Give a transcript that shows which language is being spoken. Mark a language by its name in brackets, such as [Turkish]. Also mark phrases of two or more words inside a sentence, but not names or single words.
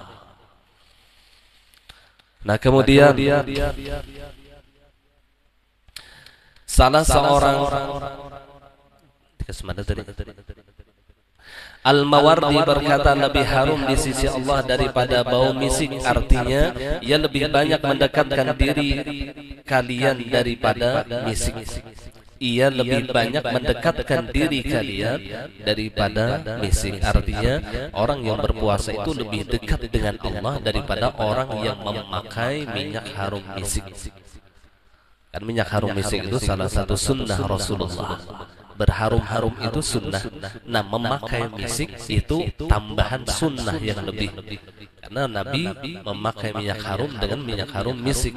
[Indonesian] Nah, kemudian salah seorang Al-Mawardi berkata lebih harum di sisi Allah daripada bau misik, artinya ia lebih banyak mendekatkan diri kalian daripada misik. Ia lebih banyak mendekatkan diri kalian daripada misik. Artinya orang yang berpuasa itu lebih dekat dengan Allah daripada orang yang memakai minyak harum misik. Kan minyak harum misik itu salah satu sunnah Rasulullah. Berharum-harum itu sunnah. Nah, memakai misik itu tambahan sunnah yang lebih. Karena Nabi memakai minyak harum dengan minyak harum misik.